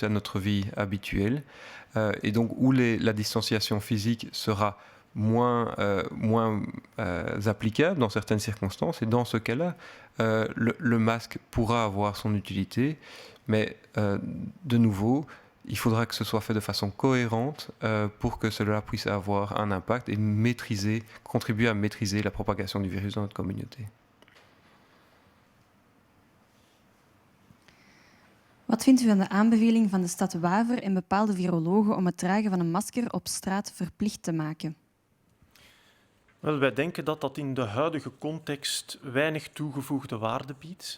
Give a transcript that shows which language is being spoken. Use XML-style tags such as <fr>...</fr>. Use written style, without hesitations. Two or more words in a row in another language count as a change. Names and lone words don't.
<fr>à notre vie habituelle, et donc où la distanciation physique sera moins applicable dans certaines circonstances, et dans ce cas-là, le masque pourra avoir son utilité, mais de nouveau, il faudra que ce soit fait de façon cohérente pour que cela puisse avoir un impact et contribuer à maîtriser la propagation du virus dans notre communauté.</fr> <nl>Wat vindt u van de aanbeveling van de stad Waver en bepaalde virologen om het dragen van een masker op straat verplicht te maken? Wel, wij denken dat dat in de huidige context weinig toegevoegde waarde biedt.</nl>